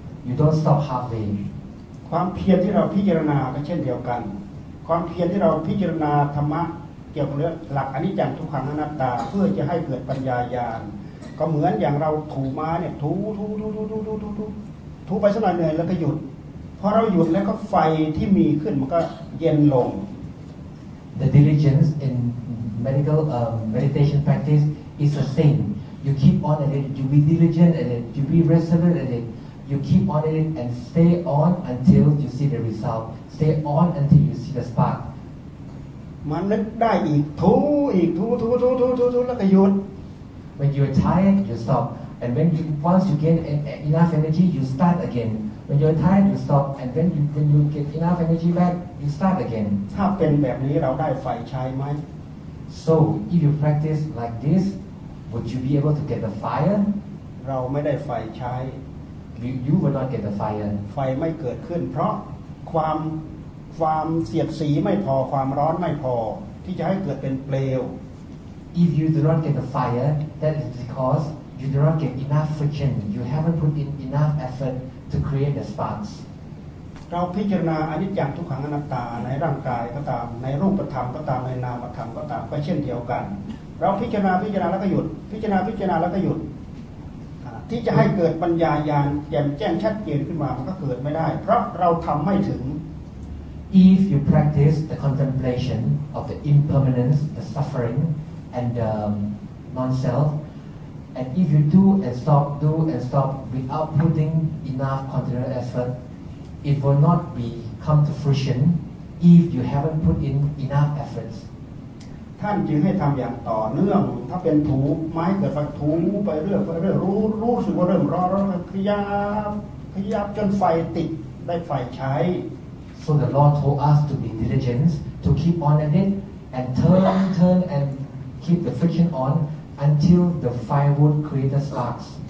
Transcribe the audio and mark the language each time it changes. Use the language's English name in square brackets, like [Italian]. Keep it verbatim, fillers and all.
[English] You don't stop halfway. [Thai] ความเพียรที่เราพิจารณาก็เช่นเดียวกันความเพียรที่เราพิจารณาธรรมะเกี่ยวกับเรื่องหลักอนิจจังทุกขังอนัตตาเพื่อจะให้เกิดปัญญาญาณก็เหมือนอย่างเราถูม้าเนี่ยถูถูถูถูถูถูถูถูไปสักหน่อยเหนื่อยแล้วก็หยุดพอเราหยุดแล้วก็ไฟที่มีขึ้นมันก็เย็นลง [English] The diligence in medical uh, meditation practice is the same. You keep on at it. You be diligent at it. You be resolute at it. You keep on at it and stay on until you see the result. Stay on until you see the spark. [Thai] มันนึกได้อีกถูอีกถูถูถูถูถูแล้วก็หยุด [English] When you are tired, you stop, and when you once you get en- enough energy, you start again. When you are tired, you stop, and when you when you get enough energy back, you start again. [Thai] ถ้าเป็นแบบนี้เราได้ไฟใช้ไหม [English] So if you practice like this, would you be able to get the fire? [Thai] เราไม่ได้ไฟใช้ [English] You you will not get the fire. [Thai] ไฟไม่เกิดขึ้นเพราะความความเสียดสีไม่พอความร้อนไม่พอที่จะให้เกิดเป็นเปลว [English] If you do not get the fire, that is because you do not get enough friction. You haven't put in enough effort to create the sparks. [Thai] เราพิจารณาอนิจจังทุกขังอนัตตาในร่างกายก็ตามในรูปธรรมก็ตามในนามธรรมก็ตามก็เช่นเดียวกันเราพิจารณาพิจารณาแล้วก็หยุดพิจารณาพิจารณาแล้วก็หยุดที่จะให้เกิดปัญญาญาณแจ่มแจ้งชัดเจนขึ้นมามันก็เกิดไม่ได้เพราะเราทำไม่ถึง [English] If you practice the contemplation of the impermanence, the suffering. and um, non-self, and if you do and stop, do and stop without putting enough continual effort, it will not be come to fruition if you haven't put in enough efforts. [Thai] ท่านจึงให้ทำอย่างต่อเนื่องถ้าเป็นถูไม้เกิดฝักถูไปเรื่อยไปเรื่อยรู้รู้สึกว่าเริ่มร้อนแล้วขยับขยับจนไฟติดได้ไฟใช้ [English] So the Lord told us to be diligent, to keep on at it, and turn, turn, and keep the friction on until the firewood creator starts.